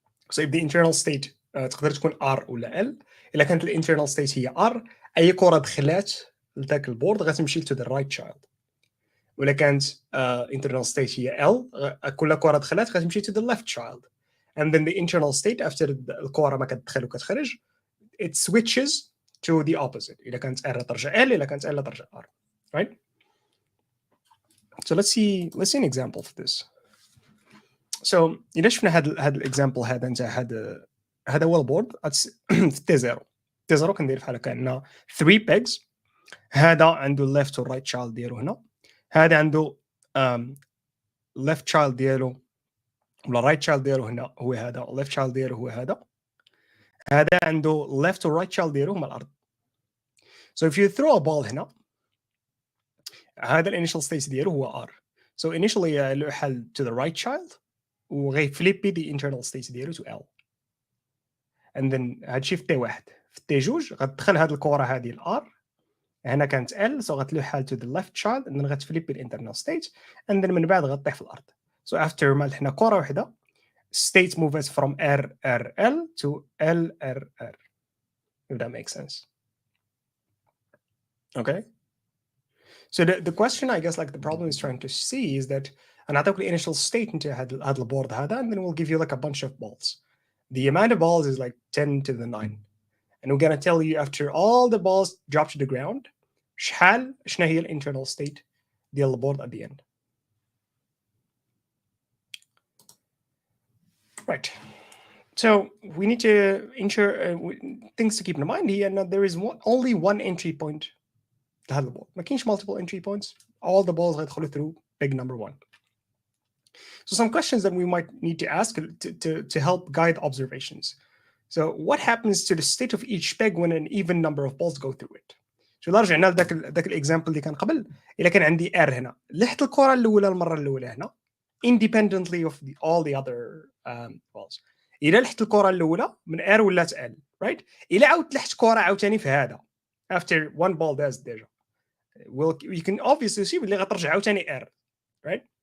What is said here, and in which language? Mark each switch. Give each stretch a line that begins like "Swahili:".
English: So if the internal state
Arabic: تقدر تكون R ولا L إلا كانت الانترنال
English: state هي R
Arabic: أي كرة دخلات لذاك البورد غتمشي
English: to the right child ولا كانت internal state هي L
Arabic: كل كرة دخلات غتمشي
English: to the left child and then the internal state after
Arabic: الكرة ما كتدخل وكتخرج
English: it switches to the opposite.
Arabic: إذا كانت R ترجع L إذا كانت L ترجع R.
English: Right? So let's see an example for this.
Arabic: So إذا شفنا هذا الإكزامبل هذا أنت هذا هو البورد في T0 كندير بحال هكا عندنا 3 pegs. هذا عنده left و right child ديالو هنا. هذا عنده left child ديالو ولا right child ديالو هنا هو هذا left child ديالو هو هذا. هذا عنده left و right child ديالو هما الارض.
English: So if you throw a ball
Arabic: هنا هذا الانيشال ستيت ديالو هو
English: r. So initially
Arabic: له حل
English: to the right child وغيفليبي the internal state ديالو to L.
Arabic: And then هادشي في تي واحد. في تي جوج غتدخل هاد الكره هذه الار هنا كانت L so غتلوح حال
English: to the left child and then
Arabic: غتفليبي الانترنال state and then من بعد غطيح في الارض.
English: So after
Arabic: ما حنا كره واحده
English: state moves from RRL to LRR, if that makes sense. Okay. So the question, I guess, like the problem is trying to see is that نعطيك the initial state into
Arabic: هذا البورد هذا
English: and then we'll give you like a bunch of balls. The amount of balls is like 10 to the 9. And we're going to tell you after all the balls drop to the ground
Arabic: شحال شنو هي الانترنال state ديال البورد at
English: the end. Right. So we need to ensure things to keep in mind here. Now there is only one entry point to
Arabic: هذا البورد. ما كاينش
English: multiple entry points. All the balls غيدخلوا through peg number 1. So some questions that we might need to ask to help guide observations. So what happens to the state of each peg when an even number of balls go through it?
Arabic: شو رجعنا لذاك الاكزامبل اللي كان قبل. الا كان عندي R هنا لحت الكره الاولى المره الاولى هنا
English: independently of all the other balls.
Arabic: إلا لحت الكره الاولى من R ولات L, right? إلا عاودت لحت كره عاوتاني في هذا
English: after one ball does
Arabic: ديجا
English: you can obviously see
Arabic: اللي غترجع عاوتاني R, right?